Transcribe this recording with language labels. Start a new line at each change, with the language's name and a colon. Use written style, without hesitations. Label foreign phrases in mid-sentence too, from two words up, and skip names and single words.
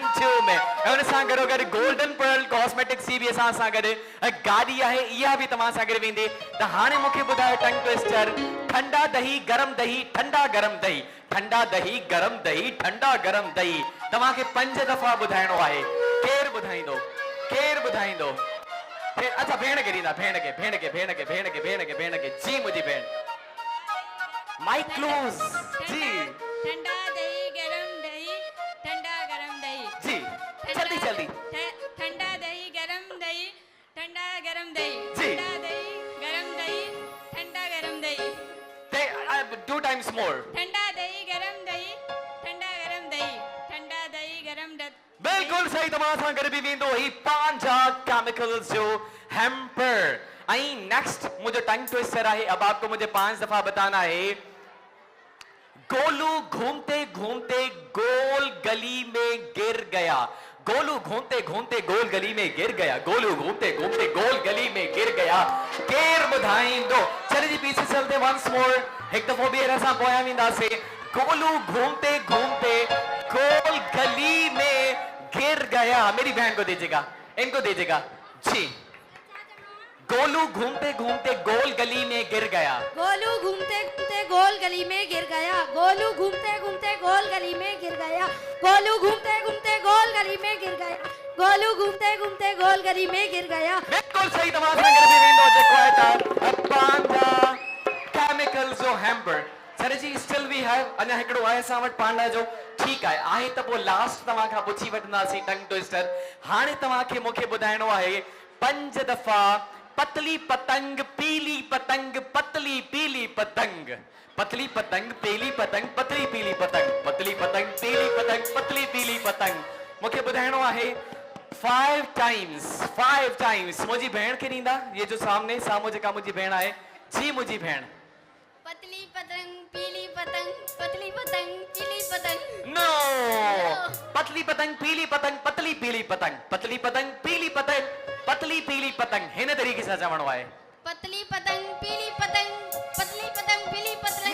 Sindhi: 2 में उन सां गॾोगॾु गोल्डन पर्ल कॉस्मेटिक्स जी भी असां सां गॾु गाड़ी आहे इहा भी तव्हां सां गॾु वेंदी त हाणे मूंखे ॿुधायो
English: tongue twister
Urdu: ٹھنڈا دہی ٹھنڈا گرم دہی ٹھنڈا دہی ٹھنڈا گرم دہی
Sindhi: तव्हांखे 5 दफा ॿुधाइणो आहे केरु ॿुधाईंदो अच्छा भेण खे ॾींदा भेण खे जी मुंहिंजी भेण
English: mike close
Sindhi: जी
Urdu: ٹھنڈا دہی گرم دہی ٹھنڈا گرم دہی جی جلدی جلدی ٹھنڈا دہی گرم دہی ٹھنڈا گرم دہی जी। ٹھنڈا دہی گرم دہی ٹھنڈا گرم دہی
English: they 2 times more
Urdu: ٹھنڈا دہی گرم دہی ٹھنڈا گرم دہی ٹھنڈا دہی گرم
Sindhi: बिल्कुल सही तव्हां सां गॾु बि वेंदो ही पांजा केमिकल्स जो हैम्पर आई नेक्स्ट मुझे
English: tongue twister
Urdu: ہے اب آپکو مجھے 5 دفعہ بتانا ہے گولو گھومتے گھومتے گول گلی میں گر گیا گولو گھومتے گھومتے گول گلی میں گر گیا گولو گھومتے گھومتے گول گلی میں گر گیا
Sindhi: केर ॿुधाईंदो चले जी
Urdu: پیچھے چلتے
English: once more
Sindhi: एक दफो ॿीहर असां पोयां वेंदासीं
Urdu: گولو گھومتے گھومتے گول گلی میں گر گیا میری بہن کو دیجیےگا انکو دیجیےگا جی گولو گھومتے گھومتے گول گلی میں گر گیا گولو گھومتے گھومتے گول گلی میں گر گیا گولو گھومتے گھومتے گول گلی میں گر گیا گولو گھومتے گھومتے گول گلی میں گر گیا گولو گھومتے گھومتے گول گلی میں گر گیا
Sindhi: बिल्कुल सही तमाशा कर भी वेंदो जेको आहे त पांडा केमिकल जो हैम्पर सर जी
English: still we have
Sindhi: अञा हिकिड़ो आहे असां वटि पांडा जो ठीक आहे त पोइ लास्ट तव्हां खां पुछी वठंदासीं
English: tongue twister
Sindhi: हाणे तव्हांखे मूंखे ॿुधाइणो आहे 5 दफा
Urdu: پتلی پتنگ پیلی پتنگ پتلی پیلی پتنگ پتلی پتنگ پیلی پتنگ پتلی پیلی پتنگ پتلی پتنگ پیلی پتنگ پتلی پیلی پتنگ
Sindhi: मूंखे ॿुधाइणो आहे 5 टाइम्स मुंहिंजी भेण खे ॾींदा ये जो साम्हूं जेका मुंहिंजी भेण आहे जी मुंहिंजी भेण
Urdu: پتلی پتنگ پیلی پتنگ پتلی پتنگ پیلی پتنگ نو پتلی پتنگ پیلی پتنگ پتلی پیلی پتنگ پتلی پتنگ پیلی پتنگ پتلی پیلی پتنگ
Sindhi: हिन तरीक़े सां चवणो आहे
Urdu: پتلی پتنگ پیلی پتنگ پتلی پتنگ پیلی پتنگ